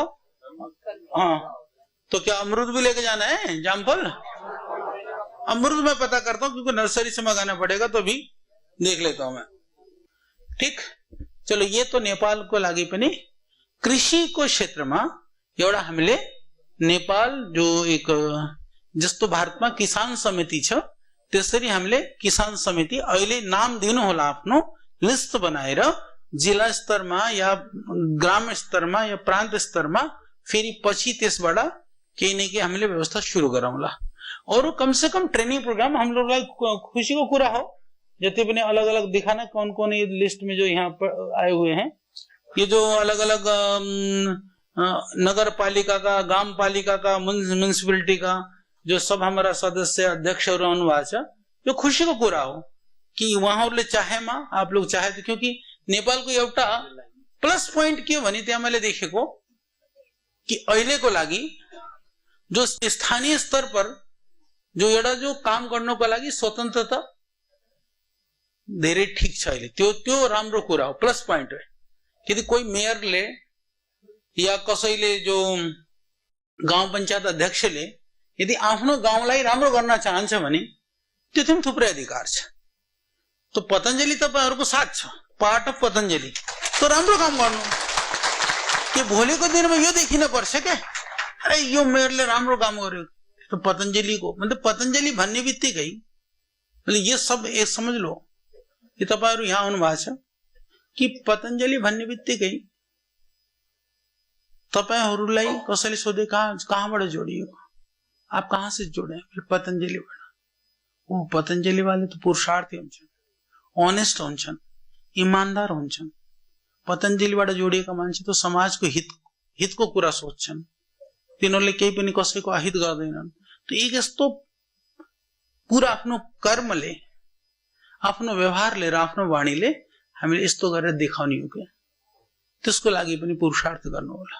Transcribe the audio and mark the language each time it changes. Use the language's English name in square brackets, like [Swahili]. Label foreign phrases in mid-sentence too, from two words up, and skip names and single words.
[Hindi] हाँ, तो क्या अमरूद भी लेके जाना है, जामफल? अमरूद मैं पता करता हूँ क्योंकि नर्सरी से मंगाना पड़ेगा, तो भी देख लेता हूं मैं। ठीक, चलो ये तो [Nepali] नेपाल को लागी पनि [Hindi] कृषि को क्षेत्र में [Nepali] एउटा हामीले नेपाल जो एक जस्तो भारतमा किसान समिति छ त्यसरी हामीले किसान समिति अहिले नाम दिनु होला, आफ्नो लिस्ट बनाएर जिल्ला स्तरमा या ग्राम स्तरमा या प्रान्त स्तरमा, फेरि पछि त्यसबाट केही न केही हामीले व्यवस्था सुरु गरौँला। [Hindi] और कम से कम ट्रेनिंग प्रोग्राम हम लोग खुशी को पूरा हो, [Nepali] जति पनि [Hindi] अलग अलग दिखाना कौन कौन ये लिस्ट में जो यहाँ पर आए हुए हैं, ये जो अलग अलग नगर पालिका का, गांव पालिका का, म्युनिसिपलिटी का जो सब हमारा सदस्य [Nepali] अध्यक्षहरू हुनुभएको छ, यो खुशी को कुरा हो कि उहाँहरूले चाहेमा [Hindi] आप लोग चाहे तो, [Nepali] क्योंकि नेपालको एउटा [English] plus point [Nepali] के हो भने त्यहाँ मैले देखेको कि अहिलेको लागि जो [Hindi] स्थानीय स्तर पर [Nepali] जो एउटा जो काम गर्नको लागि स्वतन्त्रता धेरै ठीक छ अहिले, त्यो राम्रो कुरा हो, [English] plus point [Nepali] हो। यदि कोही मेयरले या कसैले जो गाउँ पञ्चायत अध्यक्षले यदि आफ्नो गाउँलाई राम्रो गर्न चाहन्छ भने त्यो पनि थुप्रै अधिकार छ। तो पतञ्जलि तपाईहरुको साथ छ, [English] part of Patanjali, [Nepali] तो राम्रो काम गर्नु कि भोलिको दिनमा यो देखिन पर्छ के अरे यो मेयरले राम्रो काम गर्यो, तो पतंजलि को मतलब पतंजलि भन्ने बित्तिकै [Hindi] मतलब ये सब एक समझ लो [Nepali] कि तपाईहरु यहाँ आउनु भएको छ कि पतंजलि भन्ने बित्तिकै तपाईहरुलाई कसैले सोधे कहाँबाट जोडियो, [Hindi] आप कहाँ से जुड़े? फिर पतंजलि [Nepali] बाट। [Hindi] वो पतंजलि वाले तो [Nepali] पुरुषार्थी हुन्छन्, ऑनेस्ट हुन्छन्, ईमानदार हुन्छन्। पतंजलिबाट जोडिएका मान्छे तो समाजको हितको कुरा सोच्छन्, तिनीहरूले केही पनि कसैको अहित गर्दैनन्। [Hindi] तो एक [Nepali] यस्तो पूरा आफ्नो कर्मले, आफ्नो व्यवहारले र आफ्नो वाणीले हामीले यस्तो गरेर देखाउने हो के, त्यसको लागि पनि पुरुषार्थ गर्नु होला।